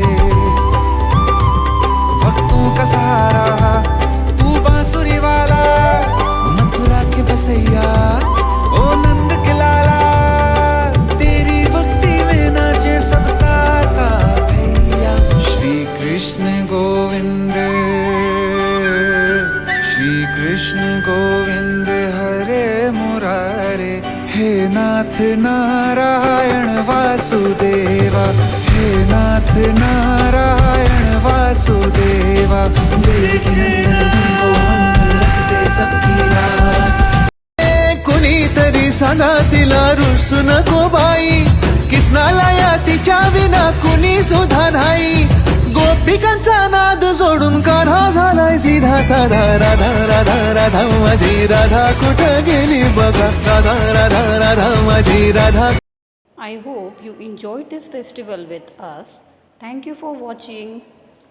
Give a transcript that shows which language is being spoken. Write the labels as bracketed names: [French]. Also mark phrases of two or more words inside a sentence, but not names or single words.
[Hindi] भक्तों का सहारा तू बांसुरी वाला, मथुरा के बसैया ओ नंद के लाला। तेरी भक्ति में नाचे सब ताता भैया। श्री कृष्ण गोविंद, श्री कृष्ण गोविंद हरे मुरारे, हे नाथ नारायण वासुदेवा। हे नाथ नारायण वासुदेवा। देवकी नंदन तुमको वंदन, रखते सबकी लाज। [Marathi] कुणीतरी सांगा तिला रुसू नको बाई, किसनाला या तिच्या विना कुणी सुद्धा नाही। गोपिकांचा नाद सोडून कान्हा झालाय सीधा साधा। राधा राधा राधा माझी राधा कुठं गेली बघा, राधा राधा राधा माझी राधा। [English] I hope you enjoyed this festival with us. Thank you for watching.